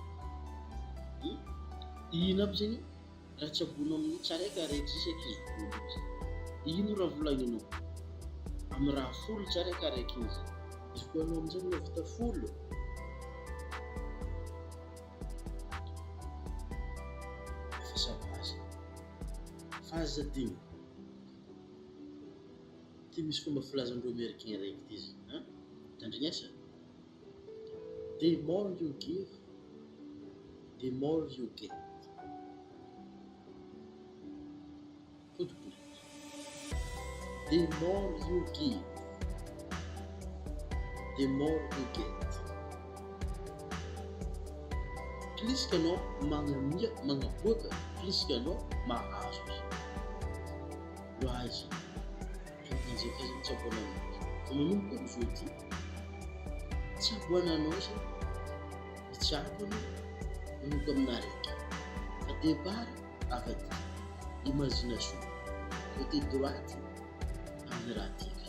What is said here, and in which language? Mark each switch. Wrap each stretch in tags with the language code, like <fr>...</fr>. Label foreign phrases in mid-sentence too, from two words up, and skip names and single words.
<mg>ino aby zegny raha tsy abonao amin'ny tsaraiky araiky isaky izy folo izy ino raha volagninao amy raha folo tsaraiky araiky izy izy koa anao amizay mahavita folo efa savazy fa aza digny ty misy fomba filazandreo américain raiky ty izy tandrignesa</mg> <en>the more you give the more you get. The more you give the more you get.</en> <fr>Plus que</fr> <mg>anao magnamia magnaboaka</mg> <fr>plus que</fr> <mg>anao mahazo izy loazy anzay fa zegny tsy aboananao fa manomboka amizao ty tsy aboananao izy tsy abona manomboka aminaraiky fa départ avaty</mg> <fr>imagination côté droite</fr> <mg>amin'ny raha tiky.</mg>